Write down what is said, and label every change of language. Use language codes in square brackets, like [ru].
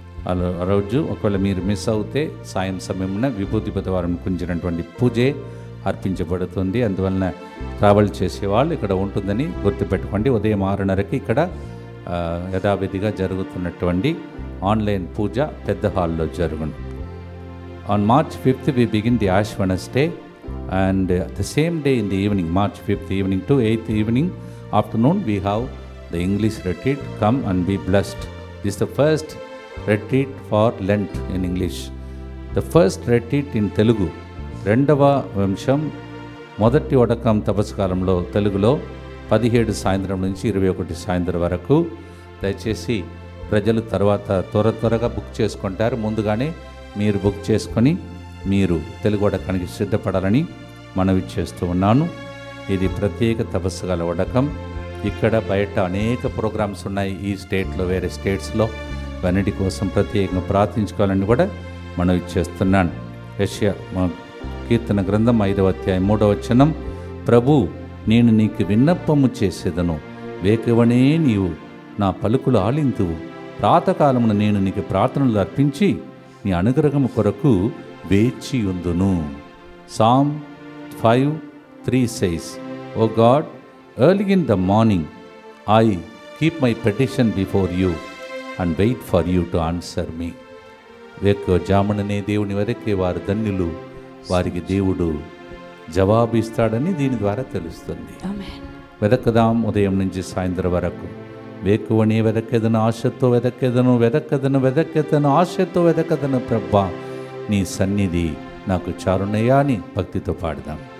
[te] ఆ రోజు ఒకవేళ మీరు మిస్ అవుతే సమయంలో విభూతి బుధవారం గురించినటువంటి పూజే అర్పించబడుతుంది. అందువలన ట్రావెల్ చేసేవాళ్ళు ఇక్కడ ఉంటుందని గుర్తుపెట్టుకోండి. ఉదయం 6:30కి ఇక్కడ యథావిధిగా జరుగుతున్నటువంటి ఆన్లైన్ పూజ పెద్ద హాల్లో జరుగును. [en] On March 5th we begin the Ash Wednesday, and the same day in the evening, March 5th evening to 8th evening afternoon, we have the English retreat. Come and be blessed. This is the first retreat for Lent in English. The first retreat in Telugu. [te] రెండవ వంశం మొదటి వడకం తపస్కాలంలో తెలుగులో 17 సాయంత్రం నుంచి 21 సాయంత్రం వరకు. దయచేసి ప్రజలు తర్వాత త్వరగా బుక్ చేసుకుంటారు. ముందుగానే మీరు బుక్ చేసుకొని మీరు తెలుగు వడకానికి సిద్ధపడాలని మనవి చేస్తూ ఉన్నాను. ఇది ప్రత్యేక తపస్సుగల వడకం. ఇక్కడ బయట అనేక ప్రోగ్రామ్స్ ఉన్నాయి, ఈ స్టేట్లో వేరే స్టేట్స్లో. వన్నిటి కోసం ప్రత్యేకంగా ప్రార్థించుకోవాలని కూడా మనవి చేస్తున్నాను. యెషయా కీర్తన గ్రంథం 5వ అధ్యాయం 3వ వచనం, ప్రభు నేను నీకు విన్నప్పము చేసేదను, వేకువనే నీవు నా పలుకులు ఆలింతువు, ప్రాతకాలమున నేను నీకు ప్రార్థనలు అర్పించి నీ అనుగ్రహము కొరకు వేచి ఉందును. [en] Psalm 5:3 says, O God, early in the morning I keep my petition before you and wait for you to answer me. [te] వేకువ జాముననే దేవుని వరకే వారు ధన్యులు, వారికి దేవుడు జవాబిస్తాడని దీని ద్వారా తెలుస్తుంది. వెదకదాం ఉదయం నుంచి సాయంత్రం వరకు. వేకువనే వెదకెదను, ఆశతో వెదకెదను ఆశతో వెదకెదను ప్రభా, నీ సన్నిధి నాకు చారునయ్యా అని భక్తితో పాడదాం.